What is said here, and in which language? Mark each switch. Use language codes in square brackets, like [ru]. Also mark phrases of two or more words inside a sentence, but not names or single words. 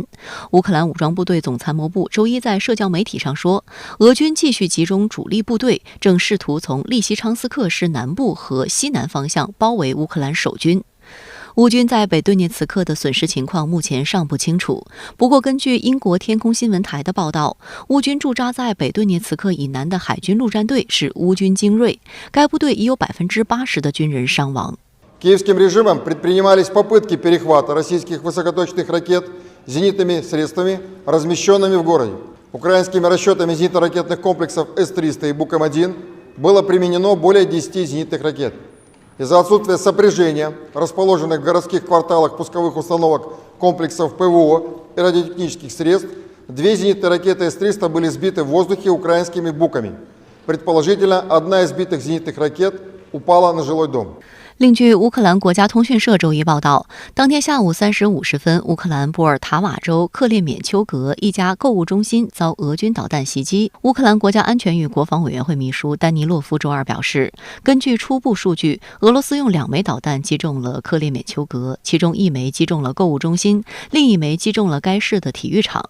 [zh] 乌克兰武装部队总参谋部周一在社交媒体上说，俄军继续集中主力部队，正试图从利西昌斯克市南部和西南方向包围乌克兰守军。乌军在北顿涅茨克的损失情况目前尚不清楚。不过，根据英国天空新闻台的报道，乌军驻扎在北顿涅茨克以南的海军陆战队是乌军精锐，该部队已有80%的军人伤亡。 [ru] Киевским режимом предпринимались попытки перехвата российских высокоточных ракет зенитными средствами, размещенными в городе. Украинскими расчетами зенитно-ракетных комплексов С-300 и Буком-1 было применено более 10 зенитных ракет. Из-за отсутствия сопряжения расположенных в городских кварталах пусковых установок комплексов ПВО и радиотехнических средств, две зенитные ракеты С-300 были сбиты в воздухе украинскими «Буками». Предположительно, одна из сбитых зенитных ракет упала на жилой дом. [zh] 另据乌克兰国家通讯社周一报道，当天下午3时50分，乌克兰布尔塔瓦州克列缅丘格一家购物中心遭俄军导弹袭击。乌克兰国家安全与国防委员会秘书丹尼洛夫周二表示，根据初步数据，俄罗斯用2枚导弹击中了克列缅丘格，其中1枚击中了购物中心，另1枚击中了该市的体育场。